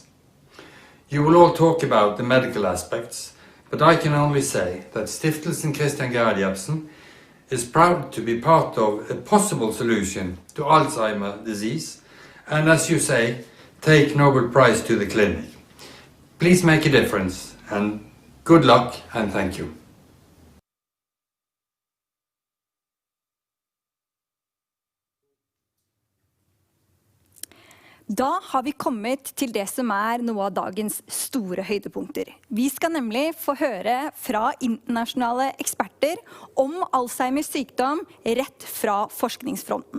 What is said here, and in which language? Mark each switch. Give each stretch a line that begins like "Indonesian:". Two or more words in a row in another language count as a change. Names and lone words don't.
English: You will all talk about the medical aspects, but I can only say that Stiftelsen Christian Gerhard Jebsen is proud to be part of a possible solution to Alzheimer's disease, and as you say, take Nobel Prize to the clinic. Please make a difference, and good luck, and thank you.
Norwegian: Da har vi kommet til det som noe av dagens store høydepunkter. Vi skal nemlig få høre fra internasjonale eksperter om Alzheimers sykdom rett fra forskningsfronten.